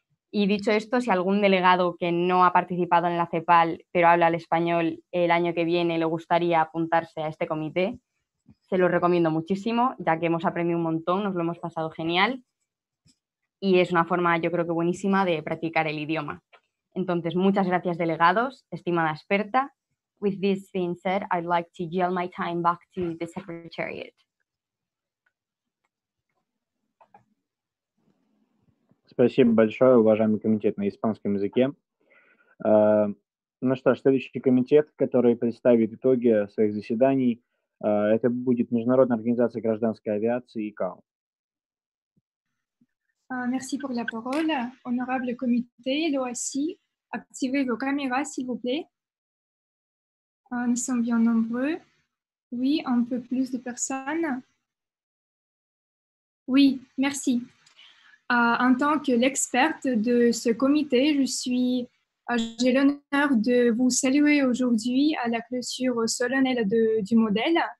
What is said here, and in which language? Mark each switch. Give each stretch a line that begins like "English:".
Spanish: Y dicho esto, si algún delegado que no ha participado en la CEPAL pero habla el español el año que viene le gustaría apuntarse a este comité, se lo recomiendo muchísimo, ya que hemos aprendido un montón, nos lo hemos pasado genial y es una forma, yo creo que buenísima, de practicar el idioma. Entonces, muchas gracias, delegados, estimada experta.
English: With this being said, I'd like to yield my time back to the Secretariat.
Russian: Спасибо большое, уважаемый комитет на испанском языке. Ну что ж, следующий комитет, который представит итоги своих заседаний, это будет Международная организация гражданской авиации ИКАО.
French: Merci pour la parole. Honorable comité, l'OACI, activez vos caméras, s'il vous plaît. Nous sommes bien nombreux. Oui, un peu plus de personnes. Oui, merci. En tant que l'experte de ce comité, j'ai l'honneur de vous saluer aujourd'hui à la clôture solennelle du modèle.